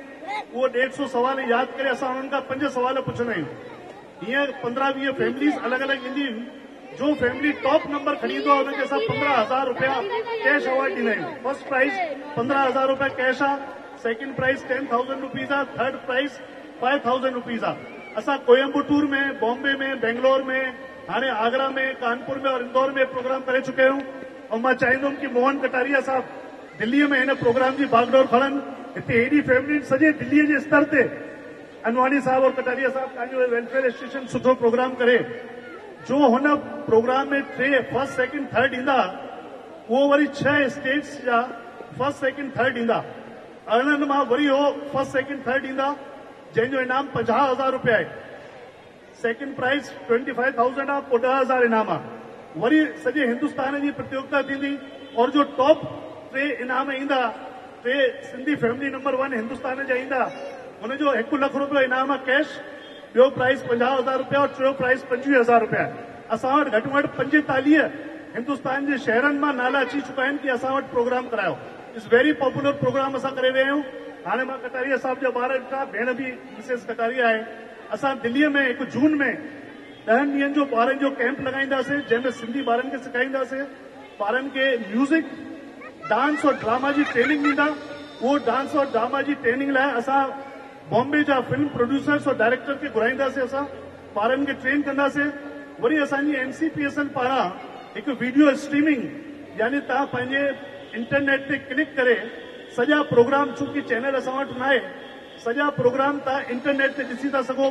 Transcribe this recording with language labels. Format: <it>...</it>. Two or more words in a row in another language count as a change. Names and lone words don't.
<sd>उहो 150 सवाल यादि करे असां हुननि खां 5 सवाल पुछंदा आहियूं। हीअं 15-20 फैमिलीज़ अलॻि अलॻि ईंदियूं आहिनि। जो फैमिली</sd> <en>top number</en> <sd>खणी ईंदो आहे हुनखे असां 15,000 रुपया</sd> <en>cash award</en> <sd>ॾींदा आहियूं।</sd> <en>first prize</en> <sd>15,000 रुपया कैश आहे,</sd> <en>second prize</en> <sd>10,000 रुपीज़ आहे,</sd> <en>third prize</en> <sd>5,000 रुपीज़ आहे। असां कोयम्बटूर में, बॉम्बे में, बेंगलोर में, हाणे आगरा में, कानपुर में और इंदौर में प्रोग्राम करे चुके आहियूं। और मां चाहींदुमि कि मोहन कटारिया साहब दिल्लीअ में हिन प्रोग्राम जी बागडोर खणनि। हिते हेॾी फैमिली सॼे दिल्लीअ जे स्तर ते अनवानी साहब और कटारिया साहब तव्हांजो</sd> <en>welfare association</en> <sd>सुठो प्रोग्राम करे। जो हुन प्रोग्राम में 3</sd> <en>first second third</en> <sd>ईंदा, उहो वरी 6 स्टेट्स जा</sd> <en>first second third</en> <sd>ईंदा। अरिड़हनि मां वरी हो</sd> <en>first second third</en> <sd>ईंदा, जंहिंजो इनाम 50,000 रुपया आहे।</sd> <en>second prize</en> <sd>25,000 आहे, पोइ 10,000 इनाम आहे। वरी सॼे हिंदुस्तान जी प्रतियोगिता थींदी और जो टॉप 3 इनाम ईंदा, 3 सिंधी फैमिली नंबर 1 हिंदुस्तान जा ईंदा, हुनजो 1 लख रुपयो इनाम आहे कैश, ॿियो प्राइज़ 50,000 रुपया और टियों प्राइज़ 25,000 रुपया आहे। असां वटि घटि में घटि 45 हिंदुस्तान जे शहरनि मां नाला अची चुका आहिनि कि असां वटि प्रोग्राम करायो।</sd> <en>it's very popular program</en> <sd>असां करे रहिया आहियूं। हाणे मां कटारिया साहब जा ॿार ॾिठा, भेण बि मिसेस कटारिया आहे। असां दिल्लीअ में 1 जून में 10 ॾींहंनि जो ॿारनि जो कैंप लॻाईंदासीं, जंहिंमें सिंधी ॿारनि खे सेखारींदासीं। ॿारनि खे म्यूज़िक, डांस और ड्रामा जी ट्रेनिंग ॾींदा। उहो डांस और ड्रामा जी ट्रेनिंग लाइ असां बॉम्बे जा</sd> <en>film producers</en> <sd>और डायरेक्टर खे घुराईंदासीं। असां ॿारनि खे ट्रेन कंदासीं। वरी असांजी NCPSL पारां हिकु</sd> <en>video streaming,</en> <sd>यानी तव्हां पंहिंजे इंटरनेट ते क्लिक करे सॼा प्रोग्राम, चूंकि चैनल असां वटि न आहे, सॼा प्रोग्राम तव्हां इंटरनेट ते ॾिसी था सघो।</sd>